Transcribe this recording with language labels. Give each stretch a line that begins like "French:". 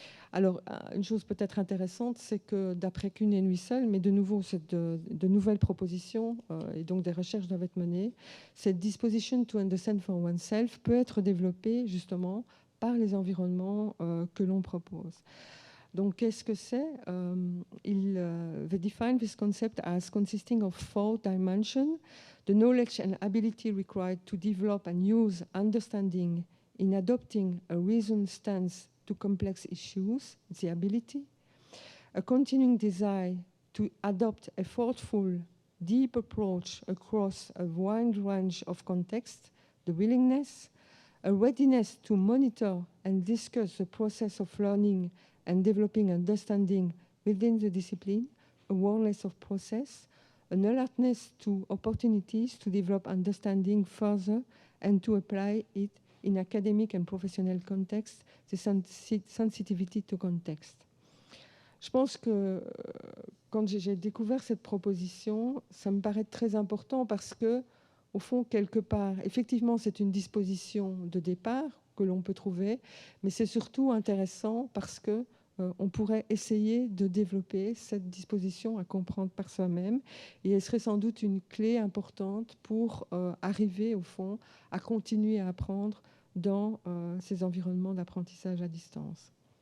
French: Alors, une chose peut-être intéressante, c'est que d'après Kuhn et Wissel, mais de nouveau, c'est de nouvelles propositions et donc des recherches doivent être menées, cette
English: disposition to understand for oneself
French: peut être développée justement par les environnements que l'on propose. Donc, qu'est-ce que c'est?
English: They define this concept as consisting of 4 dimensions: the knowledge and ability required to develop and use understanding in adopting a reasoned stance to complex issues, the ability; a continuing desire to adopt a thoughtful, deep approach across a wide range of contexts, the willingness; a readiness to monitor and discuss the process of learning and developing understanding within the discipline, awareness of process; an alertness to opportunities to develop understanding further and to apply it in academic and professional context, the sensitivity to context.
French: Je pense que quand j'ai découvert cette proposition, ça me paraît très important parce que, au fond, quelque part, effectivement, c'est une disposition de départ que l'on peut trouver, mais c'est surtout intéressant parce que on pourrait essayer de développer cette disposition à comprendre par soi-même, et elle serait sans doute une clé importante pour arriver, au fond, à continuer à apprendre dans ces environnements d'apprentissage à distance.